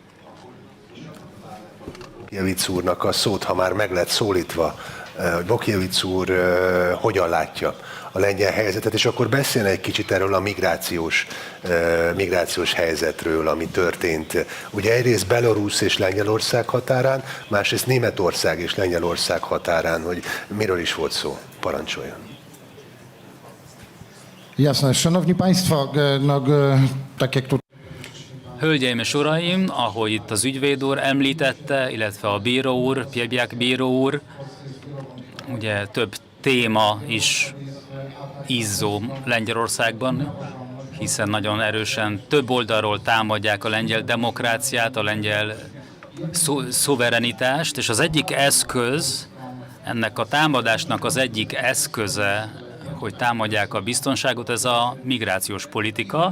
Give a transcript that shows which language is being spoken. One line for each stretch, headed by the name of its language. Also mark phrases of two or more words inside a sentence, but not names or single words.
Hungarian: Bąkiewicz úrnak a szót, ha már meg lett szólítva, hogy Bąkiewicz úr hogyan látja a lengyel helyzetet, és akkor beszélne egy kicsit erről a migrációs helyzetről, ami történt. Ugye egyrészt Belarus és Lengyelország határán, másrészt Németország és Lengyelország határán, hogy miről is volt szó. Parancsoljon.
Polish: Jasne. Szanowni Państwo, tak jak tu...
Hungarian: Hölgyeim és uraim, ahogy itt az ügyvéd úr említette, illetve a bíró úr, Piebiak bíró úr, ugye több téma is izzó Lengyelországban, hiszen nagyon erősen több oldalról támadják a lengyel demokráciát, a lengyel szuverenitást, és az egyik eszköz, ennek a támadásnak az egyik eszköze, hogy támadják a biztonságot, ez a migrációs politika.